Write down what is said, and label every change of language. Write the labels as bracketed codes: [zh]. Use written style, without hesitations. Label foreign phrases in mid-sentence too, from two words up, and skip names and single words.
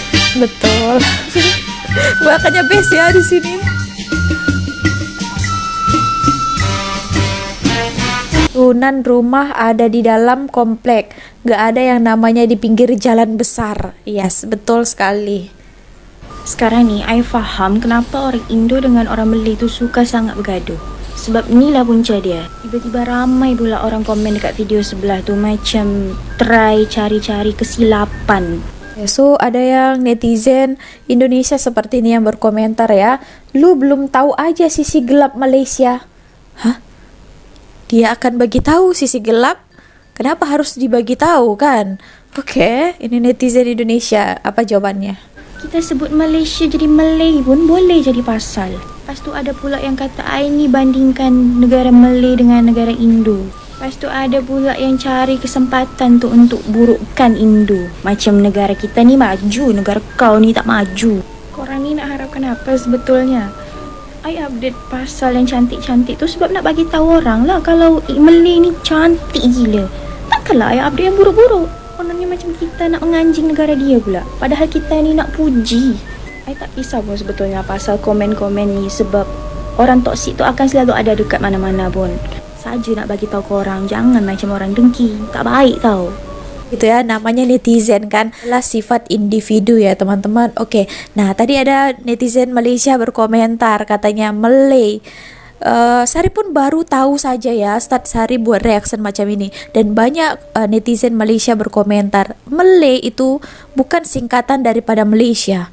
[id] Betul. Makanya best ya di sini. Turunan rumah ada di dalam komplek, gak ada yang namanya di pinggir jalan besar. Yes, betul sekali. sekarang nih, [ms] I faham kenapa orang Indo dengan orang Malay itu suka sangat bergaduh. Sebab inilah punca dia. Tiba-tiba ramai pula orang komen dekat video sebelah tu macam try cari-cari kesilapan. [id] So ada yang netizen Indonesia seperti ini yang berkomentar ya, lu belum tahu aja sisi gelap Malaysia. Hah? Dia akan bagi tahu sisi gelap? Kenapa harus dibagi tahu kan? Oke, ini netizen Indonesia. Apa jawabannya? [ms] Kita sebut Malaysia jadi Malay pun boleh jadi pasal. Lepas tu ada pula yang kata I ni bandingkan negara Malay dengan negara Indo. Lepas tu ada pula yang cari kesempatan tu untuk burukkan Indo. Macam negara kita ni maju, negara kau ni tak maju. Korang ni nak harapkan apa sebetulnya? I update pasal yang cantik-cantik tu sebab nak bagi tahu orang lah kalau Malay ni cantik gila. Takkanlah I update yang buruk-buruk. Kononnya macam kita nak menganjing negara dia pula. Padahal kita ni nak puji. I tak kisah pun sebetulnya pasal komen-komen ni sebab orang toksik tu akan selalu ada dekat mana-mana pun. Saja nak bagi tahu korang, jangan macam orang dengki. Tak baik tau. [id] Gitu ya, namanya netizen kan, adalah sifat individu ya teman-teman. Oke, nah tadi ada netizen Malaysia berkomentar katanya Malay. Sari pun baru tahu saja ya, start Sari buat reaction macam ini. Dan banyak netizen Malaysia berkomentar, Malay itu bukan singkatan daripada Malaysia.